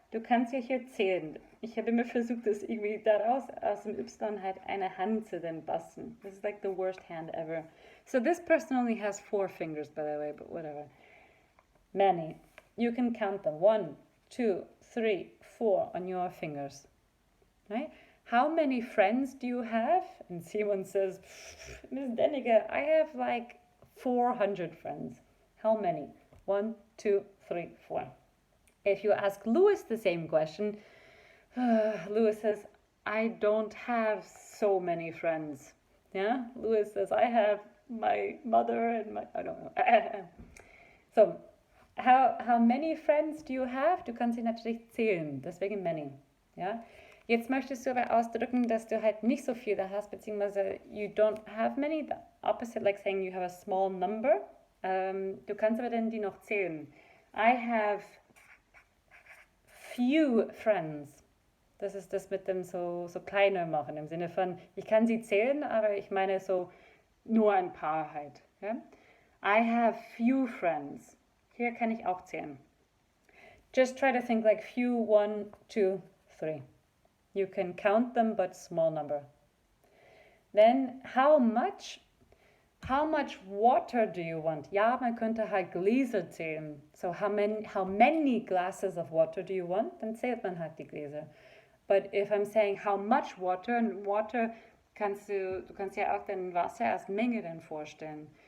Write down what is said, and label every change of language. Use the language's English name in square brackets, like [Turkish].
[German] Du kannst ja hier zählen. Ich habe immer versucht, das irgendwie daraus, aus dem Y halt eine Hand zu then basteln. [English] This is like the worst hand ever. So this person only has 4 fingers, by the way, but whatever. Many. You can count them. 1, 2, 3, 4 on your fingers. Right? How many friends do you have? And Simon says, Miss Denige, I have like 400 friends. How many? 1, 2, 3, 4. If you ask Lewis the same question, Lewis says, I don't have so many friends. Yeah? Lewis says, I have my mother and my, I don't know. So, how many friends do you have? [German] Du kannst sie natürlich zählen, deswegen many. Ja? Jetzt möchtest du aber ausdrücken, dass du halt nicht so viele hast, beziehungsweise you don't have many, the opposite, like saying you have a small number. Du kannst aber dann die noch zählen. I have few friends. Das ist das mit dem so kleiner machen, im Sinne von, ich kann sie zählen, aber ich meine so nur ein paar halt. Ja? I have few friends. Hier kann ich auch zählen. [English] Just try to think like few, 1, 2, 3. You can count them, but small number. Then, how much water do you want? [German] Ja, man könnte halt Gläser zählen. [English] So how many glasses of water do you want? [German] Dann zählt man halt die Gläser. But if I'm saying how much water, and water du kannst ja auch den Wasser als Menge dann vorstellen.